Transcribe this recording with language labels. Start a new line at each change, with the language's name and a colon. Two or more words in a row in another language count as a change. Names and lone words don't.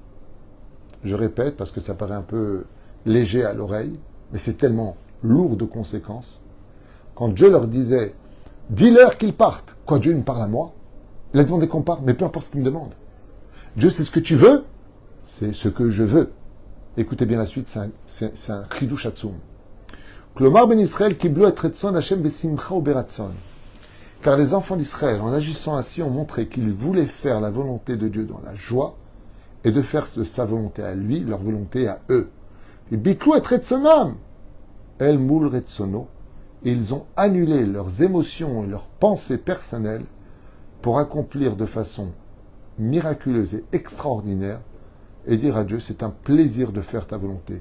French: Je répète parce que ça paraît un peu léger à l'oreille, mais c'est tellement lourd de conséquences. Quand Dieu leur disait, dis-leur qu'ils partent. Quoi, Dieu me parle à moi? Il a demandé qu'on parte, mais peu importe ce qu'il me demande. Dieu, c'est ce que tu veux? C'est ce que je veux. Écoutez bien la suite, c'est un
Hebrew: חידוש עצום. כלומר בן ישראל קיבלו את רצון השם בשמחה וברצון.
French: Car les enfants d'Israël, en agissant ainsi, ont montré qu'ils voulaient faire la volonté de Dieu dans la joie et de faire de sa volonté à lui, leur volonté à eux.
Hebrew: ובטלו את רצונם. אל מול רצונו.
French: Ils ont annulé leurs émotions et leurs pensées personnelles pour accomplir de façon miraculeuse et extraordinaire et dire à Dieu, c'est un plaisir de faire ta volonté.